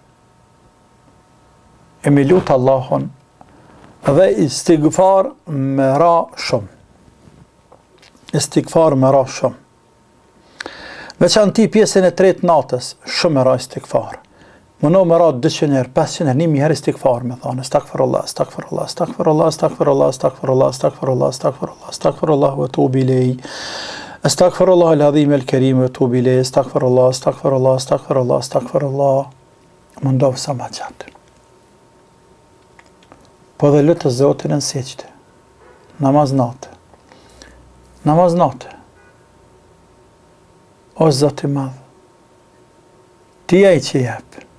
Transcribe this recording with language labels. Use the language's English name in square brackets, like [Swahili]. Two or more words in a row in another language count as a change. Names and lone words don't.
[Albanian] E me lutë Allahun dhe istighfar me ra shumë. Istighfar me ra shumë. Veçanti pjesën e tretë natës, shumë me ra istighfar. Mëno me ra 200 herë, 500 herë, 1000 herë istighfar me thonë, [Arabic] أستغفر الله، أستغفر الله، أستغفر الله، أستغفر الله، أستغفر الله، أستغفر الله، أستغفر الله، أستغفر الله وأتوب إليه. أستغفر الله العظيم الكريم وأتوب إليه. أستغفر الله، أستغفر الله، أستغفر الله، أستغفر الله. [Albanian] Mundohu sa më gjatë. Po dhe lutë Zotin në seqte. Namaz natë. Namaz natë. O Zoti i madh. Ti ai që jep.